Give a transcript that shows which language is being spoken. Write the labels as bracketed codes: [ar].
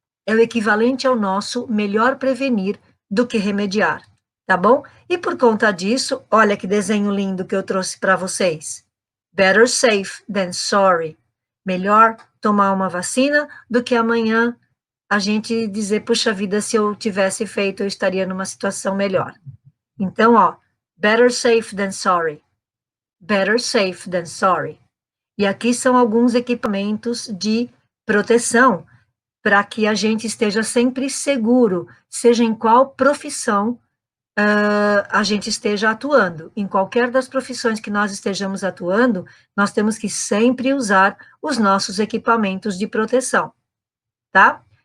[pt] É o equivalente ao nosso melhor prevenir do que remediar, tá bom? E por conta disso, olha que desenho lindo que eu trouxe para vocês. [en] Better safe than sorry. [pt] Melhor tomar uma vacina do que amanhã a gente dizer, puxa vida, se eu tivesse feito, eu estaria numa situação melhor. Então, ó, [en] better safe than sorry. Better safe than sorry. [pt] E aqui são alguns equipamentos de proteção para que a gente esteja sempre seguro, seja em qual profissão a gente esteja atuando. Em qualquer das profissões que nós estejamos atuando, nós temos que sempre usar os nossos equipamentos de proteção, tá?